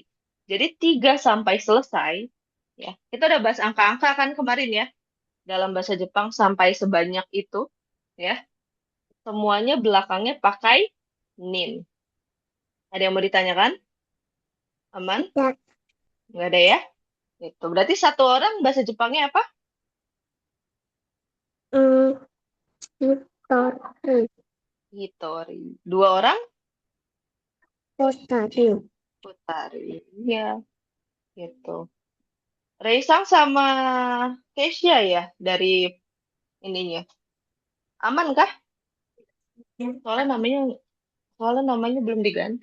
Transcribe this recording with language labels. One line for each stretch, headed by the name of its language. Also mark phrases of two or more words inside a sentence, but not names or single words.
Indonesian: Jadi tiga sampai selesai, ya. Kita udah bahas angka-angka kan kemarin ya. Dalam bahasa Jepang sampai sebanyak itu, ya. Semuanya belakangnya pakai nin. Ada yang mau ditanyakan? Aman? Ya. Nggak ada ya? Itu berarti satu orang bahasa Jepangnya apa? Hmm. Hitori. Hitori. Dua orang? Potari. Futari. Ya, gitu. Reisang sama Keisha ya dari ininya. Aman kah? Soalnya namanya soalnya namanya belum diganti.